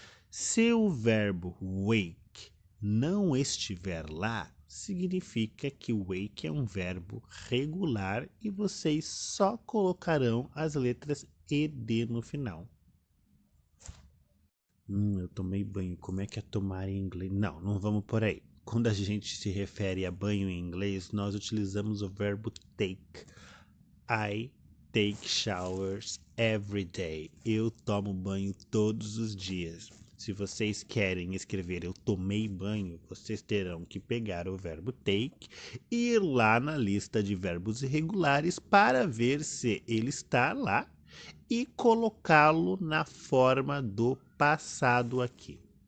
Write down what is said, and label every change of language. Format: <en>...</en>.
<pt>Se o verbo wake não estiver lá, significa que wake é um verbo regular e vocês só colocarão as letras ED no final. Eu tomei banho, como é que é tomar em inglês? Não vamos por aí. Quando a gente se refere a banho em inglês, nós utilizamos o verbo take.</pt> <en>I take showers every day.</en> <pt>Eu tomo banho todos os dias. Se vocês querem escrever eu tomei banho, vocês terão que pegar o verbo take e ir lá na lista de verbos irregulares para ver se ele está lá e colocá-lo na forma do passado aqui.</pt>